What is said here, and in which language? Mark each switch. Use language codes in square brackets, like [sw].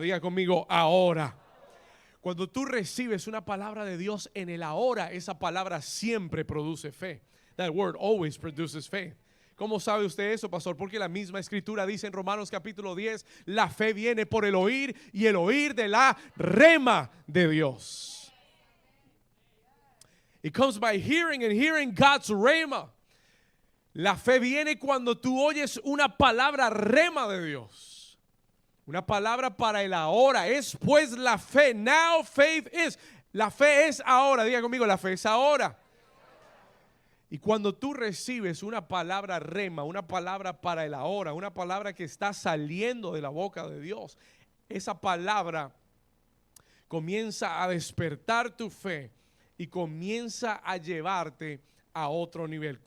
[es] Diga conmigo, ahora. Cuando tú recibes una palabra de Dios en el ahora, esa palabra siempre produce fe. [en] That word always produces faith. [es] ¿Cómo sabe usted eso, pastor? Porque la misma escritura dice en Romanos capítulo 10, la fe viene por el oír y el oír de la rema de Dios. [en] It comes by hearing and hearing God's rema. [es] La fe viene cuando tú oyes una palabra rema de Dios. Una palabra para el ahora. Es pues la fe. [en] Now faith is. [es] La fe es ahora. Diga conmigo, la fe es ahora. Y cuando tú recibes una palabra rema, una palabra para el ahora, una palabra que está saliendo de la boca de Dios, esa palabra comienza a despertar tu fe y comienza a llevarte a otro nivel.